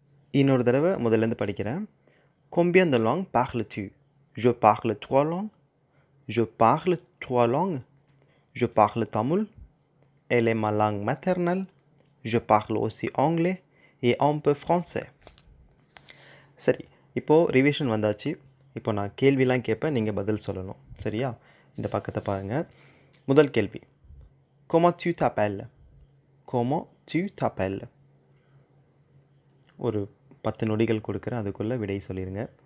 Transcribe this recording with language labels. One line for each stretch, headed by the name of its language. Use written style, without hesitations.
Tamil: இன்னொரு தடவை முதல்லேருந்து படிக்கிறேன்.
French: combien de langues parles-tu? je parle 3 langues. Je parle 3 langues. Je parle tamil. Elle est ma langue maternelle. Je parle aussi anglais et un peu français.
Tamil: சரி, இப்போது revision வந்தாச்சு. இப்போ நான் கேள்விலாம் கேட்பேன், நீங்கள் பதில் சொல்லணும். சரியா? இந்த பக்கத்தை பாருங்கள். முதல் கேள்வி, comment tu t'appelles?
French: comment tu t'appelles?
Tamil: ஒரு 10 நொடிகள் கொடுக்குறேன், அதுக்குள்ளே விடை சொல்லிடுங்க.